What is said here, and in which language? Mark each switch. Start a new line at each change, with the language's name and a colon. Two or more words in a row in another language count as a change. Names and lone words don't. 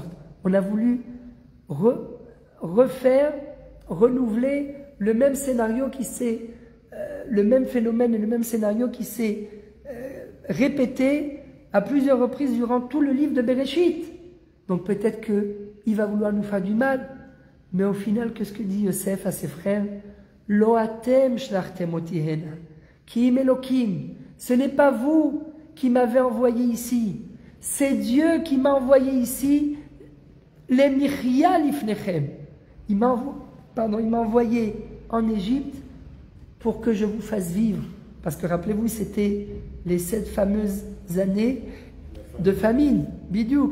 French: On a voulu refaire, renouveler le même scénario qui s'est, le même phénomène et le même scénario qui s'est répété à plusieurs reprises durant tout le livre de Bereshit. Donc peut-être qu'il va vouloir nous faire du mal, mais au final, qu'est-ce que dit Yosef à ses frères?
Hebrew: לא אתם שלחתם אותי הנה, כי אם אלוקים.
French: Ce n'est pas vous qui m'avez envoyé ici, c'est Dieu qui m'a envoyé ici.
Hebrew: למחיה לפניכם.
French: Il m'a envoyé en Égypte pour que je vous fasse vivre. Parce que rappelez-vous, c'était les 7 fameuses années de famine, bidiouk.